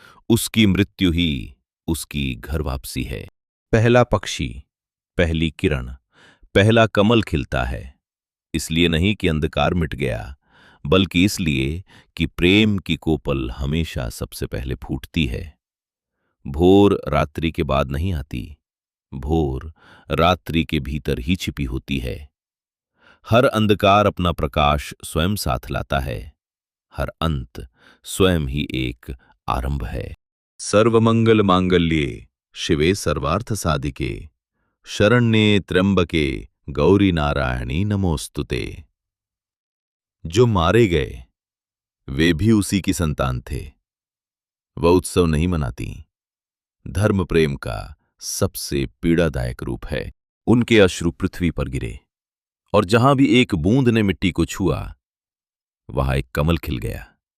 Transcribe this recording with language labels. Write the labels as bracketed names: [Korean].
[Hindi] उसकी मृत्यु ही उसकी घर वापसी है। पहला पक्षी, पहली किरण, पहला कमल खिलता है, इसलिए नहीं कि अंधकार मिट गया, बल्कि इसलिए कि प्रेम की कोपल हमेशा सबसे पहले फूटती है। भोर रात्रि के बाद नहीं आती, भोर रात्रि के भीतर ही छिपी होती है। हर अंधकार अपना प्रकाश स्वयं साथ लाता है। हर अंत स्वयं ही एक आरंभ है। [Sanskrit] सर्वमंगल मांगल्ये शिवे सर्वार्थ साधिके शरण्ये त्र्यंबके गौरी नारायणी नमोस्तुते। [Hindi] जो मारे गए वे भी उसी की संतान थे। वह उत्सव नहीं मनाती। धर्म प्रेम का सबसे पीड़ादायक रूप है। उनके अश्रु पृथ्वी पर गिरे, और जहां भी एक बूंद ने मिट्टी को छुआ वहां एक कमल खिल गया।